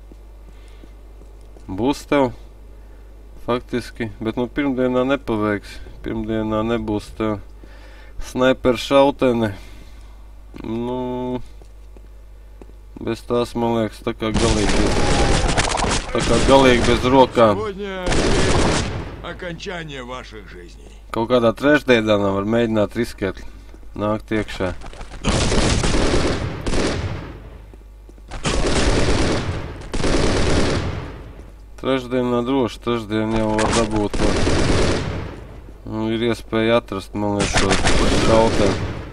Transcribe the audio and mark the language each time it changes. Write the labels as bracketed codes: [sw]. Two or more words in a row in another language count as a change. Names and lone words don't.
[lv] Būs tev faktiski, bet no pirmdienā nepaveiks. Pirmdienā nebūs tev snaiperu šautene. Nu, bez tās, man liekas, tā kā galīgi bez rokām. [ru] Окончание ваших жизней. [lv] Kaut kādā trešdienā var mēģināt riskēt, nākt iekšā. Trešdienā droši, trešdien jau var dabūt. Nu, ir iespēja atrast, man liekas, to šauteni.